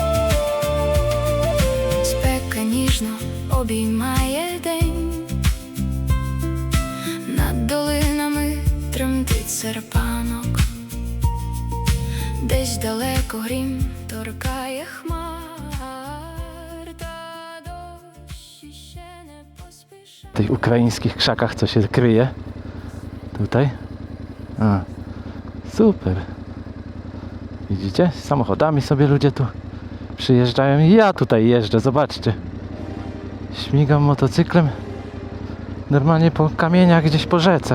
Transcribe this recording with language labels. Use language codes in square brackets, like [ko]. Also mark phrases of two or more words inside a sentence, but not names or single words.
[uk] Спека ніжно обіймає день, долинами тремтить серпанок, десь далеко грім торкає хмар, та дощ іще не поспішає. [pl] W tych ukraińskich krzakach, co się kryje. Tutaj. A, super. Widzicie? Z samochodami sobie ludzie tu przyjeżdżają i ja tutaj jeżdżę, zobaczcie. Śmigam motocyklem normalnie po kamieniach gdzieś po rzece.